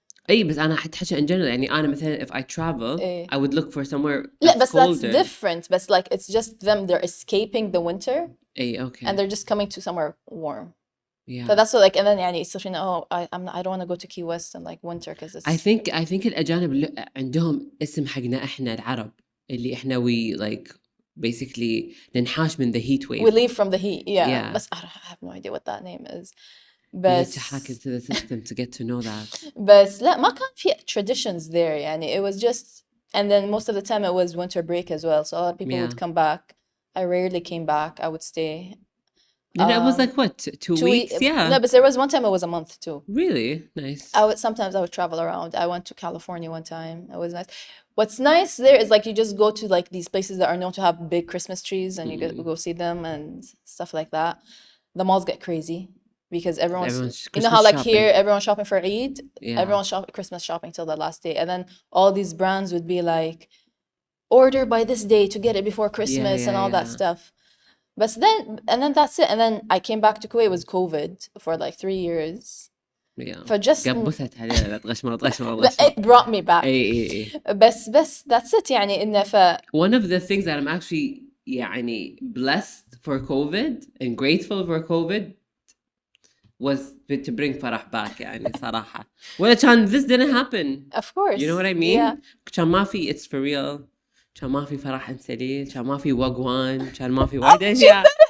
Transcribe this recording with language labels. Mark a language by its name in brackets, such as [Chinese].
[Arabic] أي بس أنا حتحكي [English] in general [Arabic] يعني أنا مثلا [English] if I travel I would look for somewhere [Arabic] لا [English] that's [Arabic] بس [English] colder. that's different. But like it's just them. They're escaping the winter. [Arabic] أي okay. [English] And they're just coming to somewhere warm. Yeah. So that's what like and then يعني so I don't want to go to Key West in like winter because it's. I think [Arabic] الأجانب عندهم اسم حقنا إحنا العرب اللي إحنا [English] we like basically [Arabic] ننحاش من [English] the heat wave. We leave from the heat. Yeah. Yeah. But I have no idea what that name is. You But need to hack into the system to get to know that. [Arabic] بس لا ما كان في [English] traditions there يعني it was just and then most of the time it was winter break as well, so a lot of people would come back. I rarely came back. I would stay. Then it was like what, 2 weeks? Yeah. No, but there was one time it was a month too. Really? Nice. Sometimes I would travel around. I went to California one time. It was nice. What's nice there is like you just go to like these places that are known to have big Christmas trees and you go see them and stuff like that. The malls get crazy because everyone's you know how like here everyone's shopping for Eid? Yeah. Everyone's Christmas shopping till the last day. And then all these brands would be like order by this day to get it before Christmas and all that stuff. But then that's it. And then I came back to Kuwait. It was COVID for like 3 years. Yeah. For just [Arabic] قبضت عليها لا تغشمر [English] it brought me back. [Arabic] اي بس [English] that's it [Arabic] يعني إنه [English] one of the things that I'm actually يعني blessed for COVID and grateful for COVID was to bring فرح back يعني صراحة. [Arabic] ولا كان [English] this didn't happen. Of course. You know what I mean? Yeah. [Arabic] كان ما في [English] it's for real. [Arabic] كان ما في فرح انسليل. كان ما في وقوان. كان ما في وايد أشياء.